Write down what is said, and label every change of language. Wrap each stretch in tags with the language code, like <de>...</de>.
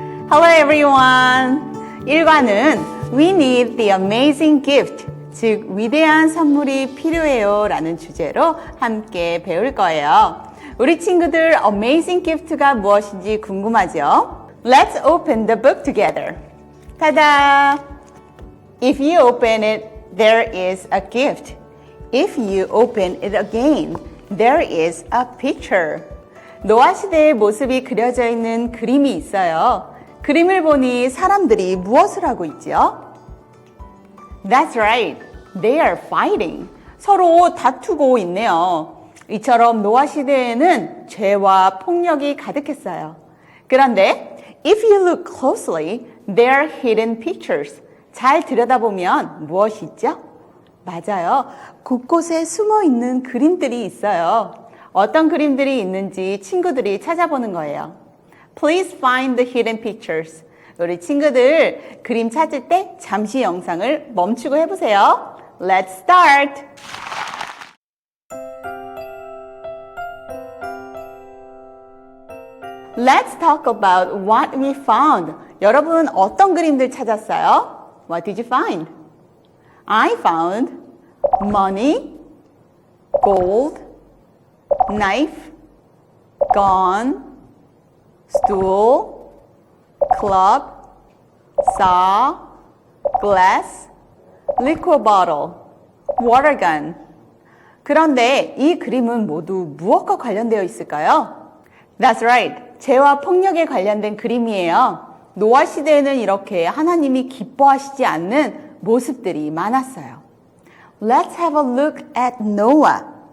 <en>Hello everyone!</en> <ko>1과는</ko> <en>We need the amazing gift,</en> <ko>즉 위대한 선물이 필요해요 라는 주제로 함께 배울 거예요. 우리 친구들 amazing gift가 무엇인지 궁금하죠?</ko> <en>Let's open the book together. 타다! If you open it, there is a gift. If you open it again, there is a picture.</en> <ko>노아 시대의 모습이 그려져 있는 그림이 있어요. 그림을 보니 사람들이 무엇을 하고 있지요?</ko> <en>That's right. They are fighting.</en> <ko>서로 다투고 있네요. 이처럼 노아 시대에는 죄와 폭력이 가득했어요.</ko> <en>그런데 if you look closely, there are hidden pictures.</en> <ko>잘 들여다보면 무엇이 있죠? 맞아요. 곳곳에 숨어 있는 그림들이 있어요. 어떤 그림들이 있는지 친구들이 찾아보는 거예요.</ko> <en>Please find the hidden pictures.</en> <ko>우리 친구들 그림 찾을 때 잠시 영상을 멈추고 해보세요.</ko> <en>Let's start! Let's talk about what we found.</en> <ko>여러분 어떤 그림들 찾았어요?</ko> <en>What did you find? I found money, gold, knife, gun, stool, club, saw, glass, liquor bottle, water gun.</en> <ko>그런데 이 그림은 모두 무엇과 관련되어 있을까요?</ko> <en>That's right.</en> <ko>죄와 폭력에 관련된 그림이에요. 노아 시대에는 이렇게 하나님이 기뻐하시지 않는 모습들이 많았어요.</ko> <en>Let's have a look at Noah.</en>